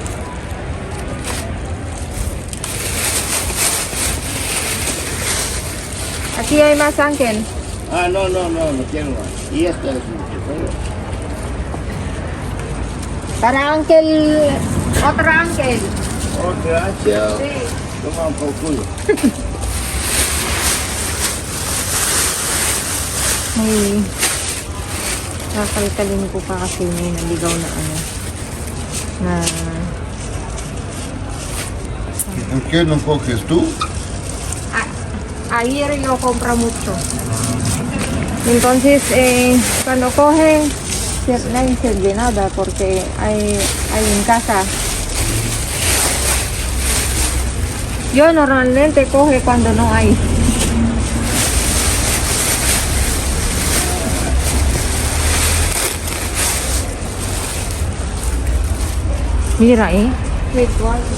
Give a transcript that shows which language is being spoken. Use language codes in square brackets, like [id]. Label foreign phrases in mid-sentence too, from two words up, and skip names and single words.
[es] Aquí hay más, Uncle. Ah, no quiero más. Y esta es un Para Uncle, otra Uncle. Oh, gracias. Sí. Toma un poco. [tl] May kakalkalin ko pa kasi may naligaw na ano na [es] ¿Por qué no coges tú? ayer yo compro mucho. Entonces, cuando coge, nadie sirve nada porque hay en casa. Yo normalmente coge cuando no hay. Mira, [en] wait, what?